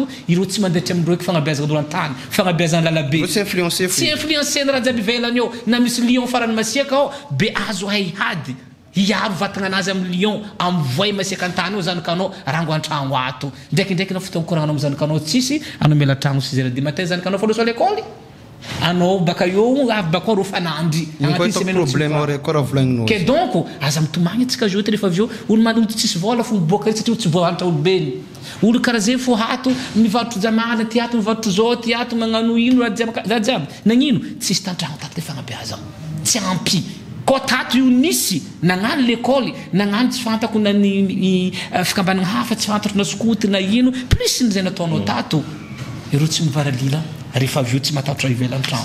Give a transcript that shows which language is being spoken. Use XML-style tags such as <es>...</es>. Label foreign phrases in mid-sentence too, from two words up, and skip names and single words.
<mg>ireo tsy mandehatra amindreo eky fagnabeazagna reo an-tany fagnabeazagna lalabe tsy influencer raha jiaby ivelany ao na misy lion farany masiaka ao be azo hay hady hiaro vatagna anazy amin'ny lion amivoay masiaka an-tany ao zanakanao rango an-tragno ato ndraikindraiky anao fotoankoragnanao amin'ny zanakanao tsisy anao miala tragno 6h</mg> <fr>du matin</fr> <mg>zanakanao fa loso</mg> <fr>à l'école</fr> <mg>anao baka eo avy baka reo fanandry agnatin'ny semaine ke donc aza mitomagny atsika joty rehefa avy eo olo manolo tsisy vola fo miboaka satria tsy voalatra olo beny olo karaha zay fo hato mivarotro jamana ty ato mivarotro zao ty ato magnano ino raha jiaby nagnino tsisy tantragno tato le fagnabeazagna tsy ampy ko tato io nisy nagnano l'école nagnano tsy fantako na ny fikambanagna hafa tsy fantatro na skoty na ino plus ny zay nataonao tato ireo tsy mivaralila rehefa avy eo tsy matatra ivelany tragno</mg>